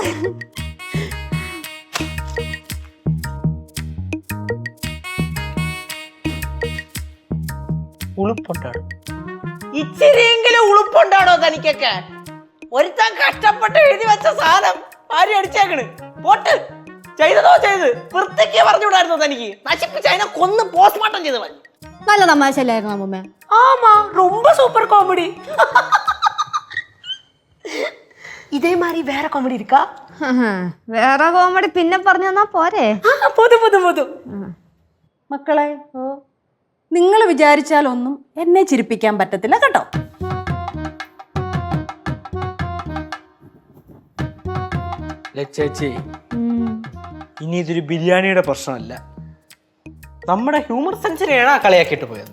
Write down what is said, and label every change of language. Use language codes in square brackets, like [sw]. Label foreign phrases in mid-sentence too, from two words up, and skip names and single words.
[ml] ഉളുപ്പുണ്ടാടോ, ഇച്ചിരിയെങ്കിലും ഉളുപ്പുണ്ടാടോ തനിക്കൊക്കെ? ഒരുത്താൻ കഷ്ടപ്പെട്ട് എഴുതി വെച്ച സാധനം ആരും അടിച്ചേക്കണ്. പോട്ട് ചെയ്തതോ ചെയ്ത് വൃത്തിക്ക് പറഞ്ഞുവിടായിരുന്നോ തനിക്ക്? നശിപ്പിച്ച് അതിനെ കൊന്ന് പോസ്റ്റ്മോർട്ടം ചെയ്ത് മതി. നല്ല തമാശ അല്ലായിരുന്നു അമ്മൂമ്മ? [ta] ஆமா, ரொம்ப [en] super comedy. [ta] இதே மாதிரி வேற காமெடி இருக்கா? [ml] വേറെ കോമഡി പിന്നെ പറഞ്ഞു തന്നാ പോരെ? [ta] പോതും. [ml] മക്കളെ, നിങ്ങൾ വിചാരിച്ചാലൊന്നും എന്നെ ചിരിപ്പിക്കാൻ പറ്റത്തില്ല കേട്ടോ. ചേച്ചി, ഇനി ഇതൊരു ബിരിയാണിയുടെ പ്രശ്നമല്ല, നമ്മുടെ ഹ്യൂമർ സെൻസിനെയാണ് ആ കളിയാക്കിയിട്ട് പോയത്.